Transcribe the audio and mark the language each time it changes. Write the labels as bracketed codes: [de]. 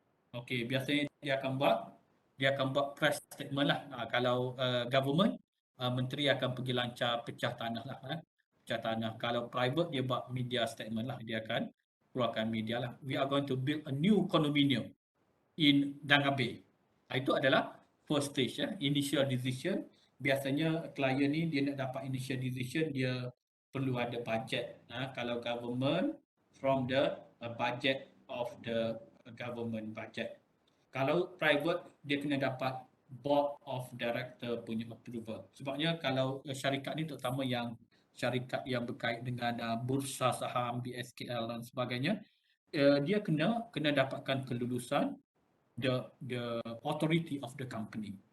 [ms] Okay, biasanya dia akan buat press statement lah. Kalau government, menteri akan pergi lancar pecah tanah lah. Pecah tanah. Kalau private, dia buat media statement lah. Dia akan keluarkan media lah. [en] We are going to build a new condominium in Dangabe. [ms] Itu adalah first stage, initial decision. Biasanya klien ni dia nak dapat initial decision, dia perlu ada budget. Kalau government, [en] from the budget of the government budget. [ms] Kalau private, dia kena dapat board of director punya approval. Sebabnya kalau syarikat ni, terutama yang syarikat yang berkait dengan bursa saham, BSKL dan sebagainya, dia kena dapatkan kelulusan [en] the authority of the company.